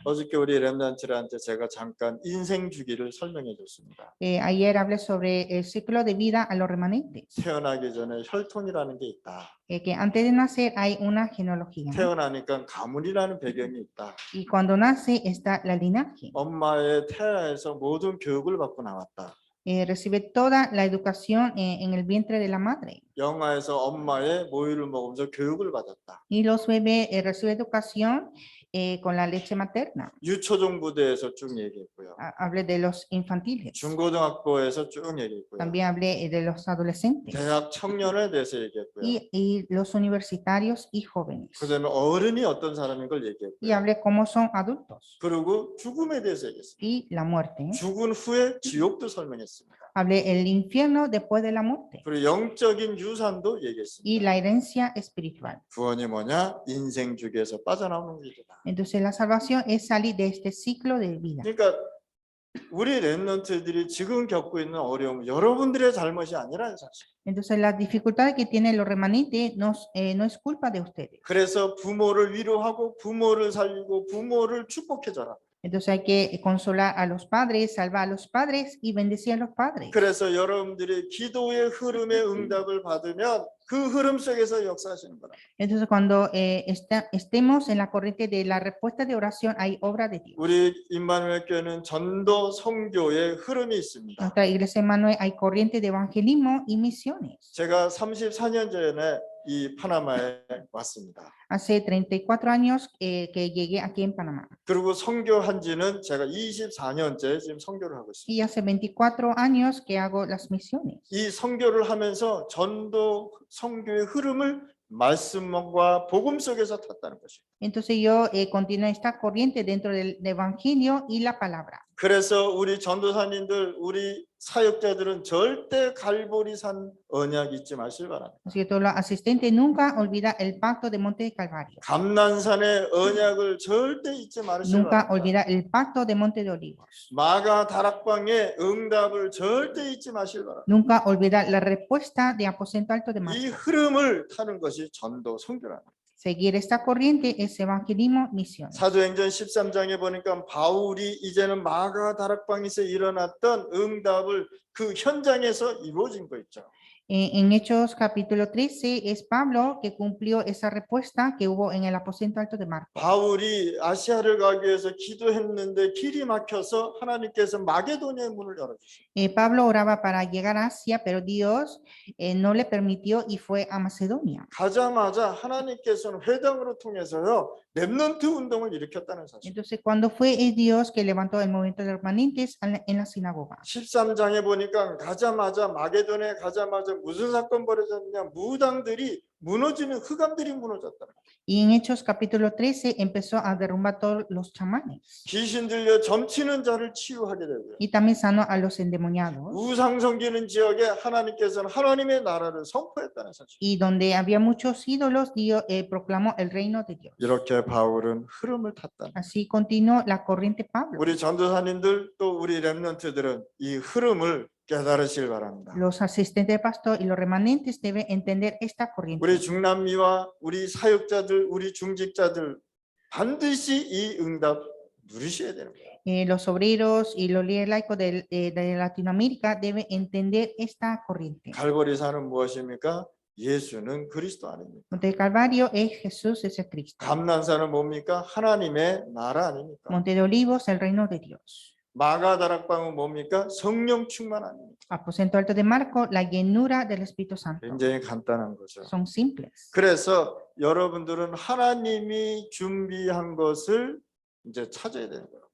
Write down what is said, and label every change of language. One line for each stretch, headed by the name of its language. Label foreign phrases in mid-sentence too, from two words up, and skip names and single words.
Korean: 어저께 우리 렘넌트들한테 제가 잠깐 인생 주기를 설명해 줬습니다.
Spanish: Ayer hablé sobre el ciclo de vida a los remanentes.
Korean: 태어나기 전에 혈통이라는 게 있다.
Spanish: Que antes de nacer hay una genealogía.
Korean: 태어나니까 가문이라는 배경이 있다.
Spanish: Y cuando nace está la linaje.
Korean: 엄마의 태아에서 모든 교육을 받고 나왔다.
Spanish: Recibe toda la educación en el vientre de la madre.
Korean: 영아에서 엄마의 모유를 먹으면서 교육을 받았다.
Spanish: Y los bebés reciben educación con la leche materna.
Korean: 유초중 부대에서 쭉 얘기했고요.
Spanish: Hablé de los infantiles.
Korean: 중고등학교에서 쭉 얘기했고요.
Spanish: También hablé de los adolescentes.
Korean: 대학 청년에 대해서 얘기했고요.
Spanish: Y los universitarios y jóvenes.
Korean: 그다음에 어른이 어떤 사람인 걸
Spanish: Y
Korean: 얘기했고요.
Spanish: hablé cómo son adultos.
Korean: 그리고 죽음에 대해서 얘기했습니다.
Spanish: Y la muerte.
Korean: 죽은 후에 지옥도 설명했습니다.
Spanish: Hablé el infierno después de la muerte.
Korean: 그리고 영적인 유산도
Spanish: Y
Korean: 얘기했습니다.
Spanish: la herencia espiritual.
Korean: 구원이 뭐냐? 인생 주기에서 빠져나오는 길이다.
Spanish: Entonces la salvación es salir de este ciclo de vida.
Korean: 그러니까 우리 렘넌트들이 지금 겪고 있는 어려움, 여러분들의 잘못이 아니라는 사실.
Spanish: Entonces las dificultades que tienen los remanentes no es culpa de ustedes.
Korean: 그래서 부모를 위로하고 부모를 살리고 부모를 축복해줘라.
Spanish: Entonces hay que consolar a los padres, salvar a los padres y bendecir a los padres.
Korean: 그래서 여러분들이 기도의 흐름의 응답을 받으면 그 흐름 속에서 역사하시는 거라.
Spanish: Entonces cuando estemos en la corriente de la respuesta de oración hay obra de Dios.
Korean: 우리 임마누엘 교회는 전도 선교의 흐름이 있습니다.
Spanish: Nuestra iglesia Emmanuel hay corriente de evangelismo y misiones.
Korean: 제가 34년 전에 이 파나마에 왔습니다.
Spanish: Hace 34 años que llegué aquí en Panamá.
Korean: 그리고 선교한 지는 제가 24년째 지금 선교를 하고 있습니다.
Spanish: Y hace 24 años que hago las misiones.
Korean: 이 선교를 하면서 전도 선교의 흐름을 말씀과 복음 속에서 탔다는 것이에요.
Spanish: Entonces yo continué esta corriente dentro del evangelio y la palabra.
Korean: 그래서 우리 전도사님들, 우리 사역자들은 절대 갈보리산 언약 잊지 마실 바랍니다.
Spanish: Así que todos los asistentes nunca olvida el pacto de Monte de Calvario.
Korean: 감난산의 언약을 절대 잊지 마실
Spanish: Nunca
Korean: 바랍니다.
Spanish: olvida el pacto de Monte de Olivos.
Korean: 마가 다락방의 응답을 절대 잊지 마실 바랍니다.
Spanish: Nunca olvida la respuesta de Aposento Alto de
Korean: 이
Spanish: Marcos.
Korean: 흐름을 타는 것이 전도 선교라는 거예요.
Spanish: Seguir esta corriente es evangelismo, misión.
Korean: 사도행전 13장에 보니까 바울이 이제는 마가 다락방에서 일어났던 응답을 그 현장에서 이루어진 거 있죠.
Spanish: En Hechos capítulo 13 es Pablo que cumplió esa respuesta que hubo en el aposento alto de Marcos.
Korean: 바울이 아시아를 가기 위해서 기도했는데 길이 막혀서 하나님께서 마게도니아의 문을 열어주셨어요.
Spanish: Pablo oraba para llegar a Asia, pero Dios no le permitió y fue a Macedonia.
Korean: 가자마자 하나님께서는 회당으로 통해서요 렘넌트 운동을 일으켰다는 사실.
Spanish: Entonces, cuando fue Dios que levantó el movimiento de los remanentes en la sinagoga.
Korean: 13장에 보니까 가자마자 마게도니아에 가자마자 무슨 사건 벌어졌냐? 무당들이 무너지는 흑암들이 무너졌다.
Spanish: Y en Hechos capítulo 13 empezó a derrumbar todos los chamanes.
Korean: 귀신 들려 점치는 자를 치유하게 되고요.
Spanish: Y también sanó a los endemoniados.
Korean: 우상 섬기는 지역에 하나님께서는 하나님의 나라를 선포했다는 사실.
Spanish: Y donde había muchos ídolos, Dios proclamó el reino de Dios.
Korean: 이렇게 바울은 흐름을 탔다.
Spanish: Así continuó la corriente Pablo.
Korean: 우리 전도사님들 또 우리 렘넌트들은 이 흐름을 깨달으시길 바랍니다.
Spanish: Los asistentes de pastor y los remanentes deben entender esta corriente.
Korean: 우리 중남미와 우리 사역자들, 우리 중직자들 반드시 이 응답 누리셔야 되는 거예요.
Spanish: Los obreros y los líderes laicos de Latinoamérica deben entender esta corriente.
Korean: 갈보리산은 무엇입니까? 예수는 그리스도 아닙니까?
Spanish: Monte del Calvario es Jesús, es el Cristo.
Korean: 감난산은 뭡니까? 하나님의 나라 아닙니까?
Spanish: Monte de Olivos, el reino de Dios.
Korean: 마가다락방은 뭡니까? 성령 충만 아닙니까?
Spanish: Aposento alto de Marco, la llenura del Espíritu Santo.
Korean: 굉장히 간단한 거죠.
Spanish: Son simples.
Korean: 그래서 여러분들은 하나님이 준비한 것을 이제 찾아야 되는 거예요.